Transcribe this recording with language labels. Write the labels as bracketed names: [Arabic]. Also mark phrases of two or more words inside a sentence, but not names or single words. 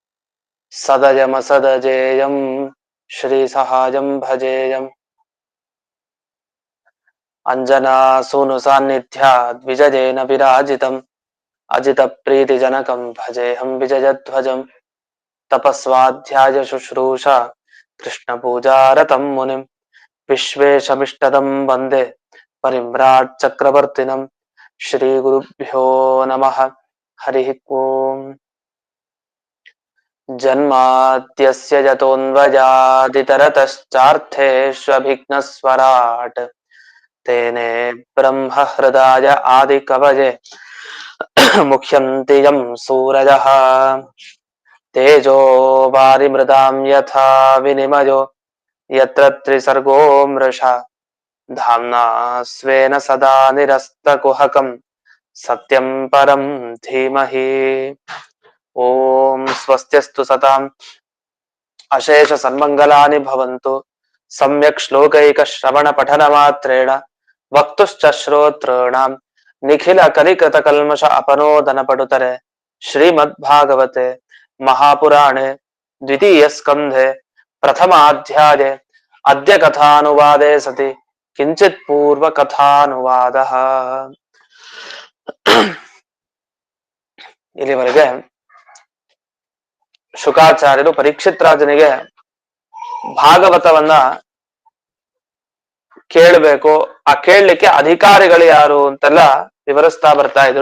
[Sanskrit] सदजमसदजेयं श्रीसहायं भजेयं अञ्जनासूनु सान्निध्याद् विजयेन विराजितं अजित प्रीतिजनकं भजेहं विजयध्वजं तपस्वाध्याय शुश्रूष कृष्ण पूजारतं मुनिं विश्वेशमिष्टदं वन्दे परिम्राट् चक्रवर्तिनं श्री गुरुभ्यो नमः हरि ओं जन्माद्यस्य यतोन्वयादितरतश्चार्थेष्वभिघ्नस्वराट् तेने ब्रह्म हृदय आदि कवये मुख्यन्ति यं सूरयः तेजो वारिमृदां यथा विनिमयो यत्र त्रिसर्गो मृषा धाम्ना स्वेन सदा निरस्तकुहकं सत्यं परं धीमहि ओं स्वस्त्यस्तु सतां अशेष सन्मङ्गलानि भवन्तु सम्यक् श्लोकैक श्रवण पठन मात्रेण वक्तुश्च श्रोतॄणां निखिल कलिकृत कल्मष अपनोदन पडुतरे श्रीमद् भागवते महापुराणे द्वितीय स्कन्धे प्रथमाध्याये अद्य कथानुवादे सति किञ्चित् पूर्व कथानुवाद. [Kannada] ಇಲ್ಲಿವರೆಗೆ ಶುಕಾಚಾರ್ಯರು ಪರೀಕ್ಷಿತ್ ರಾಜನಿಗೆ ಭಾಗವತವನ್ನ ಕೇಳಬೇಕು, ಆ ಕೇಳಲಿಕ್ಕೆ ಅಧಿಕಾರಿಗಳು ಯಾರು ಅಂತೆಲ್ಲ ವಿವರಿಸ್ತಾ ಬರ್ತಾ ಇದ್ರು.